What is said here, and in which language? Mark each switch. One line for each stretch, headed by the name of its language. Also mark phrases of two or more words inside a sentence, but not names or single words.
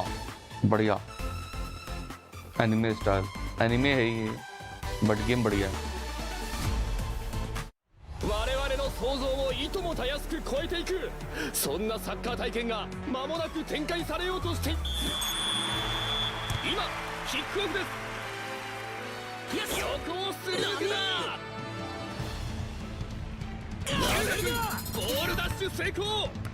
Hindi: बढ़िया
English: anime style.
Hindi: एनिमे है ये
English: but game
Hindi: बढ़िया है.
Japanese: 我々の想像をいともたやすく超えていくそんなサッカー体験が間もなく展開されようとして今キックオフです。横をするだけだ。ボールダッシュ成功。